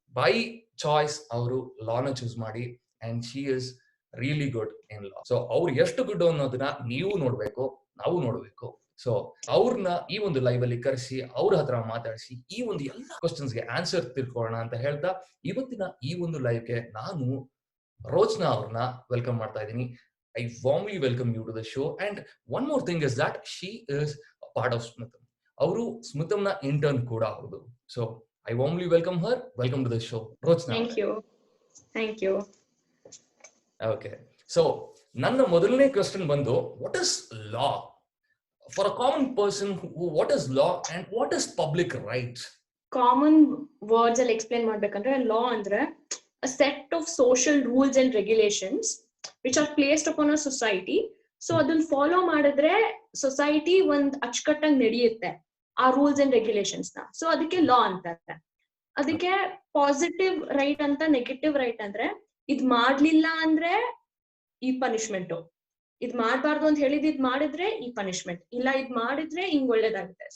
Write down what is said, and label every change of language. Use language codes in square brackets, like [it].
[en] by choice [kn] ಅವರು ಲಾನ choose ಮಾಡಿ, [en] And she is really good in law. [kn] So ಅವ್ರು ಎಷ್ಟು ಗುಡ್ ಅನ್ನೋದನ್ನ ನೀವು ನೋಡ್ಬೇಕು, ನಾವು ನೋಡ್ಬೇಕು. ಸೊ ಅವ್ರನ್ನ ಈ ಒಂದು ಲೈವ್ ಅಲ್ಲಿ ಕರೆಸಿ ಅವ್ರ ಹತ್ರ ಮಾತಾಡಿಸಿ ಈ ಒಂದು ಎಲ್ಲ ಕ್ವಶನ್ಸ್ ಗೆ ಆನ್ಸರ್ ತಿಳ್ಕೊಳ್ಳೋಣ ಅಂತ ಹೇಳ್ತಾ ಇವತ್ತಿನ ಈ ಒಂದು ಲೈವ್ ಗೆ ನಾನು ರೋಚನಾ ಅವ್ರನ್ನ ವೆಲ್ಕಮ್ ಮಾಡ್ತಾ ಇದ್ದೀನಿ. [en] I warmly welcome you to the show. And one more thing is that she is a part of Smitham. [kn] ಅವರು ಸ್ಮಿತಂನ ಇಂಟರ್ನ್ ಕೂಡ ಹೌದು. [en] So I warmly welcome her. Welcome to the show, Rochna. Thank you. Okay. [kn] So ನನ್ನ ಮೊದಲನೇ question ಬಂದು, [en] what is law? For a common person, what is law and what is public rights? Common words [kn] ಅಲ್ಲಿ [en] explain [kn] ಮಾಡ್ಬೇಕಂದ್ರೆ [en] law [kn] ಅಂದ್ರೆ [en] a set of social rules and regulations which are placed upon a society. [kn] So ಅದನ್ನ follow ಮಾಡಿದ್ರೆ society ಒಂದ್ ಅಚ್ಚುಕಟ್ಟಾಗಿ ನಡೆಯುತ್ತೆ ಆ rules and regulations ನ. ಸೊ ಅದಕ್ಕೆ ಲಾ ಅಂತಾರೆ. ಅದಕ್ಕೆ ಪಾಸಿಟಿವ್ ರೈಟ್ ಅಂತ, ನೆಗೆಟಿವ್ ರೈಟ್ ಅಂದ್ರೆ ಇದ್ ಮಾಡ್ಲಿಲ್ಲ ಅಂದ್ರೆ ಈ ಪನಿಷ್ಮೆಂಟ್, ಇದ್ ಮಾಡ್ಬಾರ್ದು ಅಂತ ಹೇಳಿದ್ ಇದ್ ಮಾಡಿದ್ರೆ ಈ ಪನಿಷ್ಮೆಂಟ್, ಇಲ್ಲ ಇದ್ ಮಾಡಿದ್ರೆ ಹಿಂಗ್ ಒಳ್ಳೇದಾಗುತ್ತೆ.